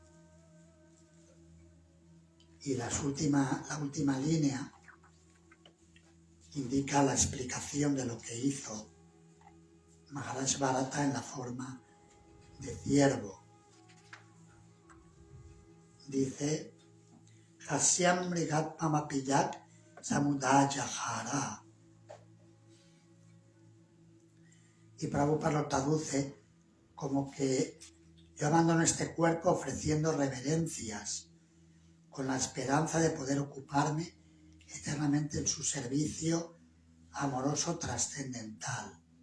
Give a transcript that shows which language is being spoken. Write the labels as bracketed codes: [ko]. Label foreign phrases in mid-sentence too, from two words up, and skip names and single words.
[es] Y la última línea indica la explicación de lo que hizo Maharaj Bharata en la forma de ciervo. Dice, [sa] Hasyam mrigat mamapiyat samudaya hara. [es] Y Prabhupada lo traduce como que yo abandono este cuerpo ofreciendo reverencias con la esperanza de poder ocuparme eternamente en su servicio amoroso trascendental.